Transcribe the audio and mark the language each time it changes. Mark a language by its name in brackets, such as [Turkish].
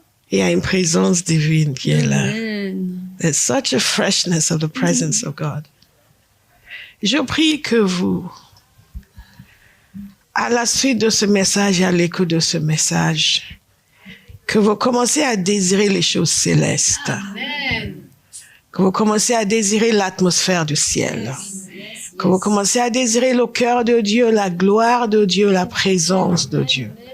[French] Il y a une présence divine qui est là. Amen. [English] There's such a freshness of the presence of God. [French] Je prie que vous, à la suite de ce message et à l'écoute de ce message, que vous commencez à désirer les choses célestes. Amen. Que vous commencez à désirer l'atmosphère du ciel. Que vous commencez à désirer le cœur de Dieu, la gloire de Dieu, la présence de Dieu.